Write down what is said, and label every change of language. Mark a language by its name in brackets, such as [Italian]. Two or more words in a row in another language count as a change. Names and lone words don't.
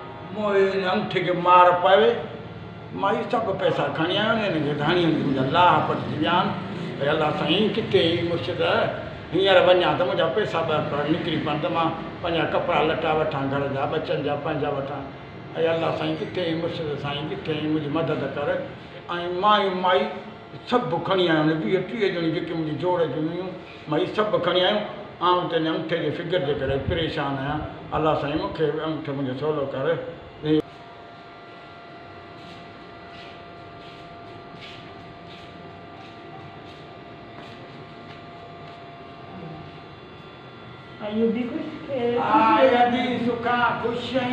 [Sindhi] मोए अंगूठे के मार पावे माई सब पैसा खणी आयो ने इनके धाणी मुंहिंजा लाह पटिजी विया आहिनि अल्लाह साईं किथे मुर्शिद हींअर वञा त मुंहिंजा पैसा ॿ निकिरी पवनि त मां पंहिंजा कपिड़ा लटा वठां घर जा बचनि जा पंहिंजा वठां ऐं अल्लाह साईं किथे मुर्शिद साईं किथे मुंहिंजी मदद कर ऐं माई सभु खणी आहियूं 20-30 ॼणियूं जेके मुंहिंजी जोड़ जूं हुयूं माई सभु खणी आहियूं आउं त अंगूठे जे फिगर जे करे परेशान आहियां अल्लाह साईं मूंखे अंगूठो मुंहिंजो सवलो कर आयदी सुखा खुश